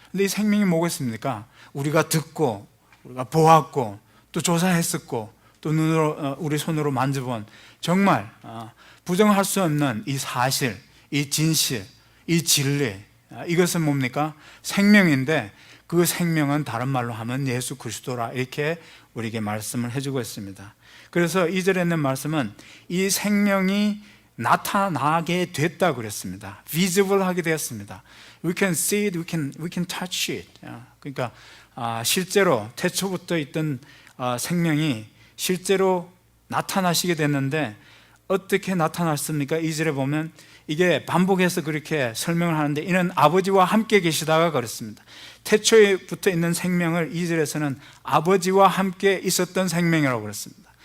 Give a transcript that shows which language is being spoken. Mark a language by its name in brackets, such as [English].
[Korean] 근데 이 생명이 뭐겠습니까? 우리가 듣고 우리가 보았고 또 조사했었고 또 눈으로 우리 손으로 만져본 정말 부정할 수 없는 이 사실, 이 진실, 이 진리, 이것은 뭡니까? 생명인데 그 생명은 다른 말로 하면 예수 그리스도라 이렇게 우리에게 말씀을 해주고 있습니다. 그래서 2절에 있는 말씀은 이 생명이 나타나게 됐다 그랬습니다. visible 하게 되었습니다. [English] We can see it, we can touch it. [Korean] 그러니까 실제로 태초부터 있던 생명이 실제로 나타나시게 됐는데 어떻게 나타났습니까? 2절에 보면 이게 반복해서 그렇게 설명을 하는데 이는 아버지와 함께 계시다가 그랬습니다. 태초부터 있는 생명을 2절에서는 아버지와 함께 있었던 생명이라고 그랬습니다.